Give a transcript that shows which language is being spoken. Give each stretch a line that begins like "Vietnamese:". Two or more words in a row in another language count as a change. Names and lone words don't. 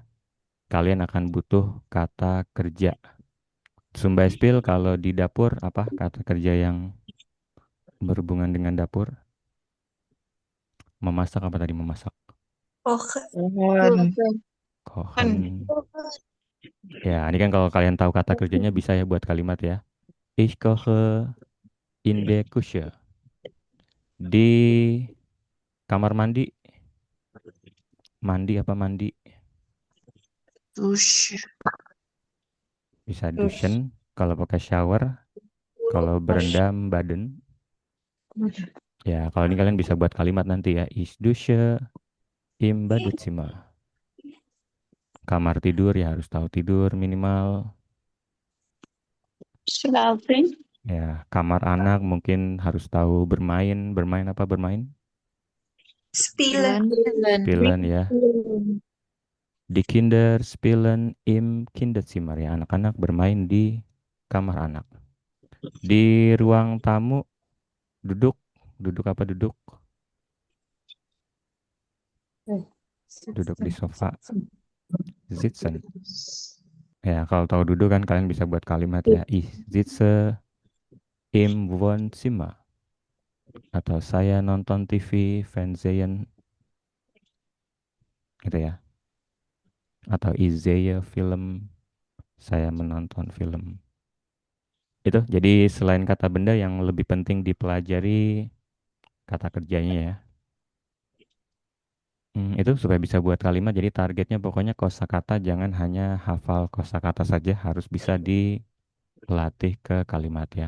Indonesian: Kalian akan butuh kata kerja. Sumba Spill kalau di dapur apa kata kerja yang berhubungan dengan dapur? Memasak apa tadi memasak?
German: Kochen. Kochen.
Indonesian: Ya, ini kan kalau kalian tahu kata kerjanya bisa ya buat kalimat ya.
German: Ich koche in der Küche.
Indonesian: Di kamar mandi. Mandi apa mandi?
German: Dush.
Indonesian: Bisa duschen kalau pakai shower. Kalau berendam baden. Ya, kalau ini kalian bisa buat kalimat nanti ya.
German: Ich dusche im Badezimmer.
Indonesian: Kamar tidur ya harus tahu tidur minimal.
German: Schlafen.
Indonesian: Ya, kamar anak mungkin harus tahu bermain. Bermain apa bermain?
German: Spielen. Spielen ya. Die Kinder spielen im Kinderzimmer ya.
Indonesian: Anak-anak bermain di kamar anak. Di ruang tamu, duduk. Duduk apa duduk? Duduk di sofa.
German: Sitzen.
Indonesian: Ya, kalau tahu duduk kan kalian bisa buat kalimat ya.
German: Ich sitze im Wohnzimmer.
Indonesian: Atau saya nonton TV, Fernsehen, gitu ya.
German: Atau ich sehe Film,
Indonesian: saya menonton film. Itu, jadi selain kata benda yang lebih penting dipelajari kata kerjanya ya. Itu supaya bisa buat kalimat, jadi targetnya pokoknya kosakata jangan hanya hafal kosakata saja, harus bisa dilatih ke kalimat ya.